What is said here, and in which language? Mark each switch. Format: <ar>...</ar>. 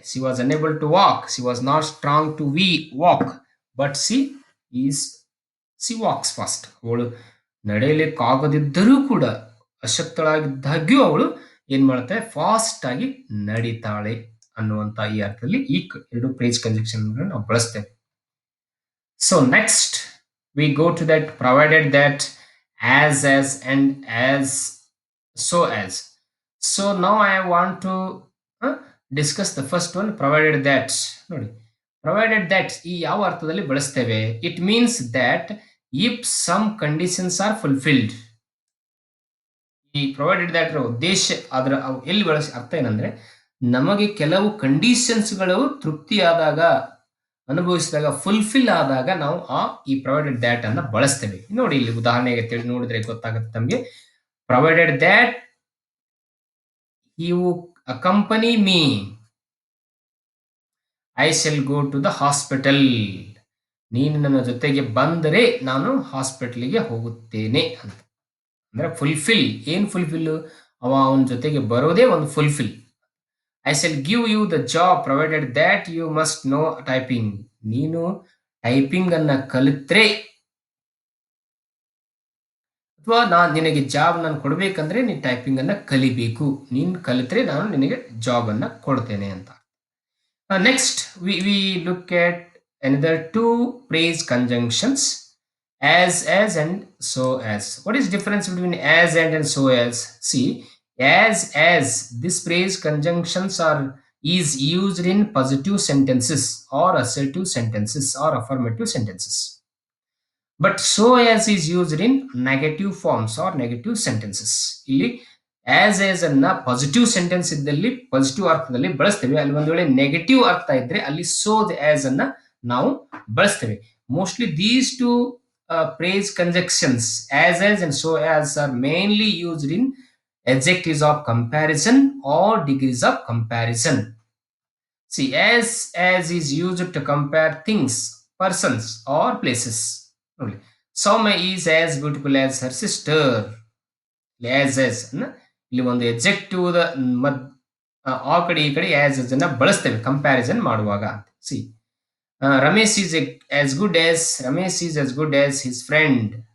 <en>She was unable to walk, she was not strong to walk, but she walks fast.</en> <kn>ಅವಳು ನಡೆಯಲಿಕ್ಕಾಗದಿದ್ದರೂ ಕೂಡ, ಅಶಕ್ತಳಾಗಿದ್ದಾಗ್ಯೂ ಅವಳು ಏನ್ ಮಾಡ್ತಾಳೆ? ಫಾಸ್ಟ್ ಆಗಿ ನಡೀತಾಳೆ ಅನ್ನುವಂತ ಈ ಅರ್ಥದಲ್ಲಿ ಈ ಎರಡು ಪ್ರೈಸ್ ಕಂಜಂಕ್ಷನ್ ನಾವು ಬಳಸ್ತೇವೆ.</kn> <en>So next we go to that provided that, as and as, so as. So now I want to discuss the first one, provided that.</en> <kn>ನೋಡಿ, provided that ಈ ಯಾವ ಅರ್ಥದಲ್ಲಿ ಬಳಸ್ತೇವೆ?</kn> <en>It means that if some conditions are fulfilled.</en> <kn>ಈ provided that ಉದ್ದೇಶ, ಅದರ ಎಲ್ಲಿ ಬಳಸಿ ಅರ್ಥ ಏನಂದ್ರೆ, ನಮಗೆ ಕೆಲವು ಕಂಡೀಷನ್ಸ್ಗಳು ತೃಪ್ತಿಯಾದಾಗ, ಅನುಭವಿಸಿದಾಗ, ಫುಲ್ಫಿಲ್ ಆದಾಗ ನಾವು ಈ ಪ್ರೊವೈಡೆಡ್ ದ್ಯಾಟ್ ಅನ್ನ ಬಳಸ್ತೇವೆ. ನೋಡಿ, ಇಲ್ಲಿ ಉದಾಹರಣೆಗೆ ತಿಳಿ ನೋಡಿದ್ರೆ ಗೊತ್ತಾಗುತ್ತೆ ತಮಗೆ.</kn> <en>Provided that you accompany me, I shall go to the hospital.</en> <kn>ನೀನು ನನ್ನ ಜೊತೆಗೆ ಬಂದರೆ ನಾನು ಹಾಸ್ಪಿಟಲ್ಗೆ ಹೋಗುತ್ತೇನೆ ಅಂತ. ಅಂದ್ರೆ ಫುಲ್ಫಿಲ್. ಏನ್ ಫುಲ್ಫಿಲ್? ಅವನ ಜೊತೆಗೆ ಬರೋದೇ ಒಂದು fulfil.</kn> <en>I shall give you the job provided that you must know typing.</en> <kn>ನೀನು ಟೈಪಿಂಗ್ ಅನ್ನ ಕಲಿತ್ರೆ, ಅಥವಾ ನಾನು ನಿನಗೆ ಜಾಬ್ ನಾನು ಕೊಡಬೇಕಂದ್ರೆ ನೀನು ಟೈಪಿಂಗ್ ಅನ್ನ ಕಲಿಬೇಕು. ನೀನು ಕಲಿತ್ರೆ ನಾನು ನಿನಗೆ ಜಾಬ್ ಅನ್ನ ಕೊಡ್ತೇನೆ ಅಂತ.</kn> <en>Next, we look at another two phrase conjunctions, as and so as. What is difference between as and so as? See, as this phrase conjunctions are is used in positive sentences or assertive sentences or affirmative sentences. But so as is used in negative forms or negative sentences.</en> <kn>ಇಲ್ಲಿ as ಅನ್ನ positive sentence ಇದ್ದಲ್ಲಿ positive ಅರ್ಥದಲ್ಲಿ ಬಳಸ್ತೇವೆ. ಅಲ್ಲಿ ಒಂದು ವೇಳೆ negative ಅರ್ಥ ಇದ್ರೆ ಅಲ್ಲಿ ಸೋದ್ ಆಸ್ ಅನ್ನ ನಾವು ಬಳಸ್ತೇವೆ.</kn> <en>Mostly these two phrase conjunctions as and so as are mainly used in adjectives of comparison or degrees of comparison. See, as is used to compare things, persons or places. ನೋಡಿ, Soumya is as beautiful as her sister.</en> <kn>as ಅನ್ನ ಇಲ್ಲಿ ಒಂದು ಎಕ್ಸೆಕ್ಟಿವ್ ಮದ್ ಆ ಕಡೆ ಈ ಕಡೆ as ಅನ್ನ ಬಳಸ್ತೇವೆ ಕಂಪ್ಯಾರಿಸನ್ ಮಾಡುವಾಗ.</kn> <en>See, Ramesh is Ramesh is as good as his friend.</en>